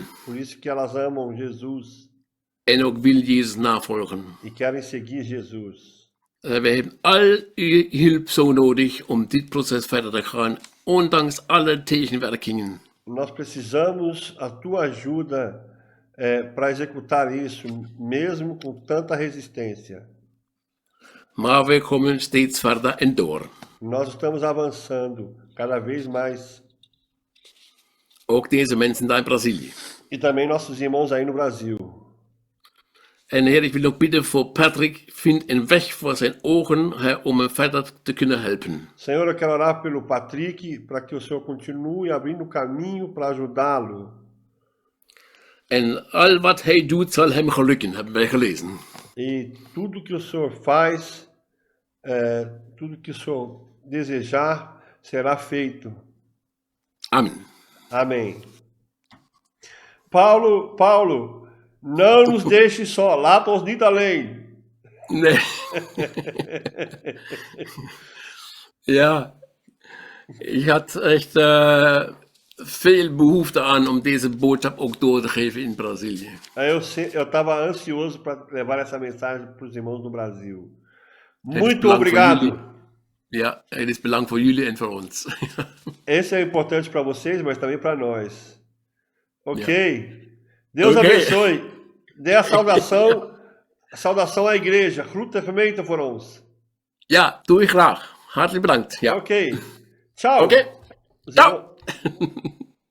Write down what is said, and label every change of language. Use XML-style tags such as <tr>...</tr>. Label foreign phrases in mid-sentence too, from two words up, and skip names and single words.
<pt>Por isso que elas amam Jesus.</pt> <nl>En ook wil Jezus navolgen.</nl> <pt>E querem seguir Jesus.</pt> <nl>We hebben al uw hulp zo nodig om dit proces verder te gaan, ondanks alle tegenwerkingen.</nl> <pt>Nós precisamos a tua ajuda para executar isso, mesmo com tanta resistência.</pt> <nl>Maar we komen steeds verder en door.</nl> <pt>Nós estamos avançando cada vez mais.</pt> <nl>Ook deze mensen daar in Brazilië.</nl> <pt>E também nossos irmãos aí no Brasil.</pt> <nl>En Heer, ik wil ook bidden voor Patrick. Vind een weg voor zijn ogen, Heer, om hem verder te kunnen helpen.</nl> <pt>Senhor, eu quero orar pelo Patrick, para que o Senhor continue abrindo o caminho para ajudá-lo.</pt> <nl>En al wat hij doet, zal hem gelukken, hebben wij gelezen.</nl> <pt>E tudo que o Senhor faz, tudo que o Senhor desejar, será feito. Amen. Amém. Paulo, não nos deixe só,</pt> <nl>laat ons niet alleen. Nee. Ja, ik had echt veel behoefte aan om deze boodschap ook door te geven in Brazilië.</nl> <pt>Eu estava ansioso para levar essa mensagem para os irmãos no Brasil.</pt> <nl>Het is</nl> <pt>Muito</pt> <nl>belang voor</nl> <pt>obrigado.</pt> <nl>jullie. Ja, het is belang voor jullie en voor ons.</nl> <pt>Esse é importante para vocês, mas também para nós. Ok?</pt> <nl>Ja.</nl> <pt>Deus Ok. abençoe. Dê a saudação à igreja.</pt> <nl>Groeten gemeente voor ons. Ja, doe ik graag. Hartelijk bedankt. Ja.</nl> <pt>Ok. Tchau.</pt> <nl>Oké.</nl> <pt>Os Ciao. irmãos-</pt>